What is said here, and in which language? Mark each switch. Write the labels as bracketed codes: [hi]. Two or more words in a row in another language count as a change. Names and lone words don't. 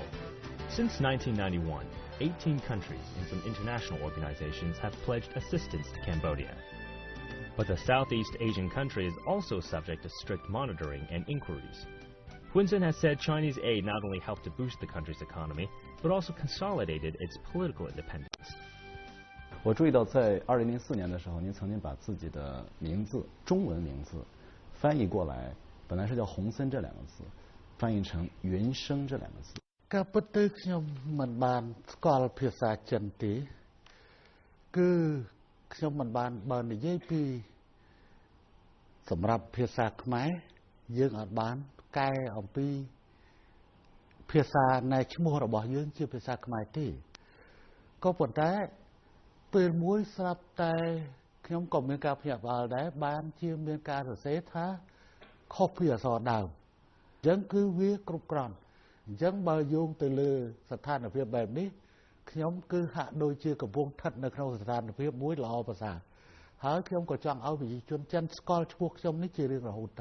[en] Since 1991, 18 countries and some international organizations have pledged assistance to Cambodia. But the Southeast Asian country is also subject to strict monitoring and inquiries. Hun Sen has said Chinese aid not only helped to boost the country's economy, but also consolidated its political independence. [zh] 我注意到，在2004年的时候，您曾经把自己的名字中文名字翻译过来，本来是叫洪森这两个字，翻译成云生这两个字。 [km] ការពិតទៅខ្ញុំមិនបានស្គាល់ភាសាចិនទេគឺខ្ញុំមិនបានបើនិយាយពីសម្រាប់ភាសាខ្មែរយើងអត់បានកែ អំពីភាសានៃឈ្មោះរបស់យើងជាភាសាខ្មែរទេក៏ប៉ុន្តែពេលមួយស្រាប់តែខ្ញុំក៏មានការភ្ញាក់ផ្អើលដែរបានជាមានការសរសេរថាខុសពីអក្សរដើមអញ្ចឹងគឺវាគ្រប់គ្រាន់អញ្ចឹងបើយោងទៅលើស្ថានភាពបែបនេះខ្ញុំគឺហាក់ដូចជាកំពុងស្ថិតនៅក្នុងស្ថានភាពមួយល្អប្រសើរហើយខ្ញុំក៏ចង់ឲ្យប្រជាជនចិនស្គាល់ឈ្មោះខ្ញុំនេះជារៀងរហូតទៅ